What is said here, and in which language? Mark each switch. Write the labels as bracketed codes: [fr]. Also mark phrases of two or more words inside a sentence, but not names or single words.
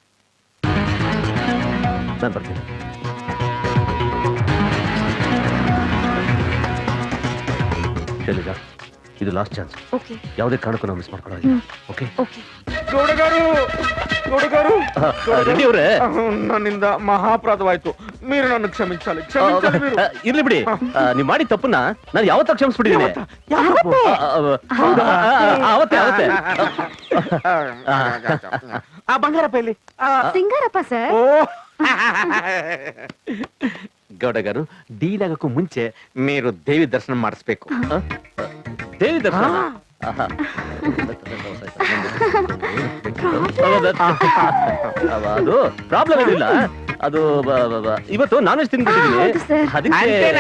[kn] ನಾನು ಬರ್ತೀನಿ. ಶೈಲಜಾ, ಇದು [en] last chance. [kn] ಓಕೆ. ಯಾವುದೇ ಕಾರಣಕ್ಕೂ ನಾವು ಮಿಸ್ ಮಾಡ್ಕೊಳ್ಳೋದಿಲ್ಲ. ಓಕೆ? ರೆಡ್ಡಿ ಅವರೇ, ನನ್ನಿಂದ ಮಹಾಪರಾಧವಾಯ್ತು. [te] మీరు నన్ను క్షమించాలి, క్షమించాలి మీరు. [kn] ಇರ್ಲಿ ಬಿಡಿ, ನೀವು ಮಾಡಿ ತಪ್ಪನ್ನ ನಾನು ಯಾವತ್ತ ಕ್ಷಮಿಸ್ಬಿಟ್ಟಿದ್ದೀನಿ. ಅವತ್ತೇ ಅವತ್ತೇ. ಆ ಬಂಗಾರಪ್ಪ ಇಲ್ಲಿ. ಸಿಂಗಾರಪ್ಪ ಸರ್. ಗೌಡ గారు, డీల్ ಆಗಕ್ಕೂ ಮುಂಚೆ మీరు ದೇವಿ ದರ್ಶನ ಮಾಡಿಸ್ಬೇಕು. ದೇವಿ ದರ್ಶನ? ಅದು ಪ್ರಾಬ್ಲಮ್ ಏನಿಲ್ಲ. ಅದು ಇವತ್ತು [en] non veg [kn] ತಿನ್ಬಿಟ್ಟಿದ್ದೀನಿ ಅದಕ್ಕೆ ಅಂತೇನಾ?